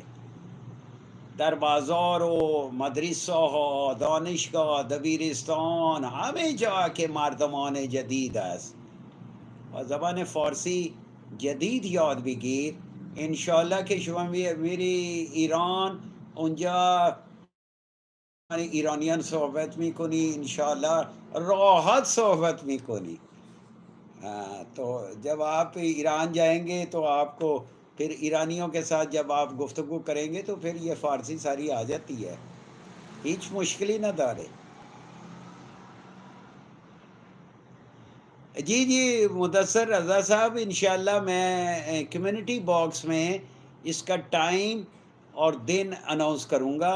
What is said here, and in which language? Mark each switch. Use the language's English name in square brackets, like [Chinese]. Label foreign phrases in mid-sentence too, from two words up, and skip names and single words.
[Persian] در بازار و مدرسه ها، دانشگاه، دبیرستان، همه جا که مردمان جدید است و زبان فارسی جدید یاد بگیر. انشالله که شما میری ایران، اونجا ایرانیان صحبت میکنی، انشاءاللہ راحت صحبت میکنی. [Urdu] تو جب آپ ایران جائیں گے تو آپ کو پھر ایرانیوں کے ساتھ جب آپ گفتگو کریں گے تو پھر یہ فارسی ساری آ جاتی ہے، [Persian] ہیچ مشکلی نہ دارے. [Urdu] جی جی مدثر رضا صاحب، انشاءاللہ میں [English] community box [Urdu] میں اس کا ٹائم اور دن اناؤنس کروں گا.